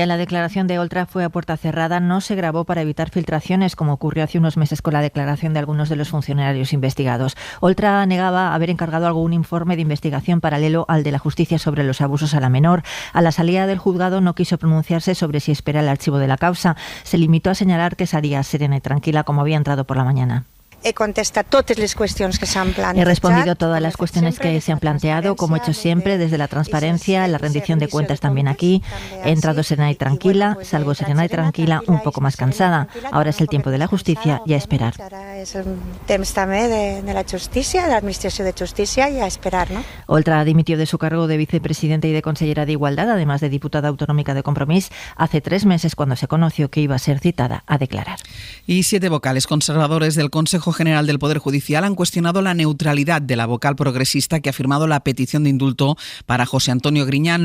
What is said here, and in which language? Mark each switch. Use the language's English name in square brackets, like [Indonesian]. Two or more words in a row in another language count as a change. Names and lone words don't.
[Spanish] La declaración de Oltra fue a puerta cerrada, no se grabó para evitar filtraciones, como ocurrió hace unos meses con la declaración de algunos de los funcionarios investigados. Oltra negaba haber encargado algún informe de investigación paralelo al de la justicia sobre los abusos a la menor. A la salida del juzgado no quiso pronunciarse sobre si espera el archivo de la causa. Se limitó a señalar que salía serena y tranquila como había entrado por la mañana. [Catalan] he contestat totes les qüestions que s'han plantejat. [Spanish] He respondido todas las cuestiones que se han planteado, como he hecho siempre, desde la transparencia, la rendición de cuentas también aquí. He entrado serena y tranquila, salgo serena y tranquila, un poco más cansada. Ahora es el tiempo de la justicia y a esperar. [Catalan] Ara és el temps també de la justícia, de l'administració de justícia [Spanish] y a esperar, ¿no? Oltra dimitió de su cargo de vicepresidenta y de consellera de Igualdad, además de diputada autonómica de Compromís, hace 3 meses cuando se conoció que iba a ser citada a declarar. Y 7 vocales conservadores del Consejo General del Poder Judicial han cuestionado la neutralidad de la vocal progresista que ha firmado la petición de indulto para José Antonio Griñán.